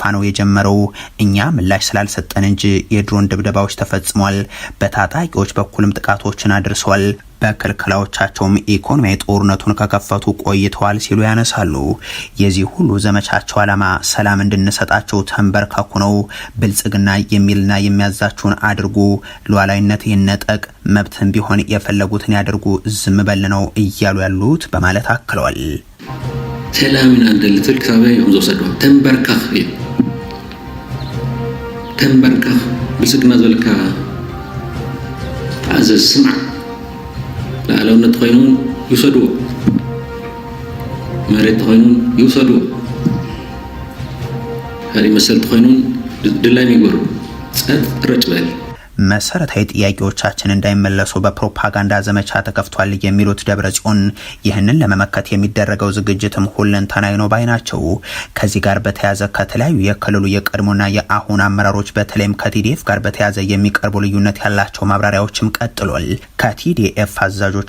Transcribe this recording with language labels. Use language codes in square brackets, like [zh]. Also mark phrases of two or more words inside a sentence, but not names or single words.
[am] ነው የጀመረው። እኛ ምላሽ ስላልሰጠን እንጂ የድሮን ድብደባዎች ተፈጽሟል፣ በታጣቂዎች በኩልም ጥቃቶችን አድርሰዋል፣ በክልክላዎቻቸውም ኢኮኖሚያዊ ጦርነቱን ከከፈቱ ቆይተዋል ሲሉ ያነሳሉ። የዚህ ሁሉ ዘመቻቸው ዓላማ ሰላም እንድንሰጣቸው ተንበርከኩ ነው። ብልጽግና የሚልና የሚያዛችሁን አድርጉ፣ ሉዓላዊነት ይነጠቅ፣ መብትም ቢሆን የፈለጉትን ያድርጉ፣ ዝም በል ነው እያሉ ያሉት በማለት አክለዋል። [ti] ሰላምና እንደልትል ክሳበይ እንዘሰዱ ተንበርከክ ተንበርከክ ብልጽግና ዘልካ አዘዝ ስምዕ ለዓለውነት ኮይኑን ይውሰድዎ፣ መሬት ኮይኑን ይውሰድዎ፣ ካሊእ መሰልቲ ኮይኑን ድላይ ይግበሩ፣ ጸጥ ረጭ በል። [am] መሰረታዊ ጥያቄዎቻችን እንዳይመለሱ በፕሮፓጋንዳ ዘመቻ ተከፍቷል የሚሉት ደብረጽዮን ይህንን ለመመከት የሚደረገው ዝግጅትም ሁለንተናዊ ነው ባይ ናቸው። ከዚህ ጋር በተያያዘ ከተለያዩ የክልሉ የቀድሞና የአሁን አመራሮች በተለይም ከቲዲኤፍ ጋር በተያያዘ የሚቀርቡ ልዩነት ያላቸው ማብራሪያዎችም ቀጥሏል። ከቲዲኤፍ አዛዦች